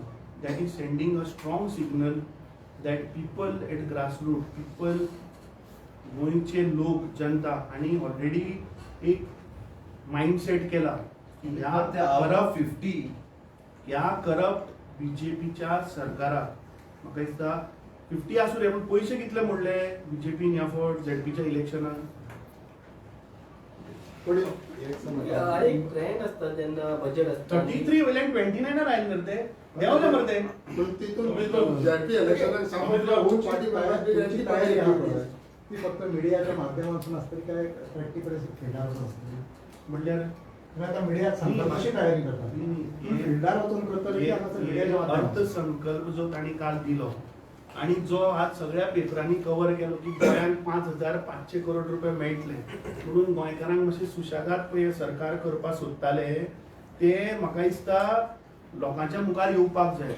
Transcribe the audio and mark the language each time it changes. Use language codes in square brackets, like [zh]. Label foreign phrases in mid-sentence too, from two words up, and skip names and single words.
[en] That is sending a strong signal that people at grassroot, people [kok] गोंयचे लोक, जनता हांणी ऑलरेडी एक मायंडसेट केला की ह्या करप्ट बीजेपीच्या सरकाराक म्हाका दिसता 50 आसूं रे, पूण पयशे कितले मोडले बीजेपीन ह्या फावट झेडपीच्या इलेक्शनान. एक ट्रेंड असता तेन्ना बजेट असता 33 वयल्यान 29 आयले मरे ते. देंवले मरे ते. [mr] ती फक्त मीडियाच्या माध्यमातून असते काय प्रॅक्टिकल खेळावर असते [kok] म्हणल्यार [mr] आता मीडियात सांगतात कशी तयारी करतात. [kok] फिल्डार करतात. अर्थसंकल्प जो तांणी काल दिलो आणि जो आज सगळ्या पेपरांनी कव्हर केलो की गोंयांत 5,500 करोड रुपये मेळटले म्हणून गोंयकारांक मातशें सुशेगाद पळय सरकार करपाक सोदताले ते म्हाका दिसता लोकांच्या मुखार येवपाक जाय.